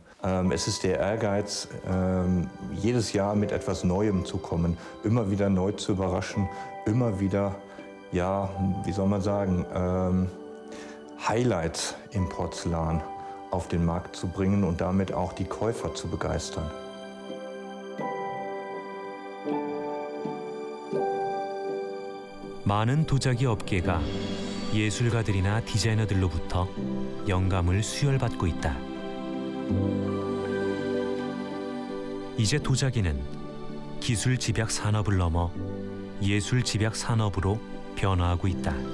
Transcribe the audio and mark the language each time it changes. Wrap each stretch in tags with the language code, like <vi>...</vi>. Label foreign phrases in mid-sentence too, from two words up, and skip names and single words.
<de>Es ist der Ehrgeiz, jedes Jahr mit etwas Neuem zu kommen, immer wieder neu zu überraschen, immer wieder, ja, wie soll man sagen, Highlights im Porzellan auf den Markt zu bringen und damit auch die Käufer zu begeistern.</de> <ko>많은 도자기 업계가 예술가들이나 디자이너들로부터 영감을 수혈받고 있다. 이제 도자기는 기술 집약 산업을 넘어 예술 집약 산업으로 변화하고 있다.</ko>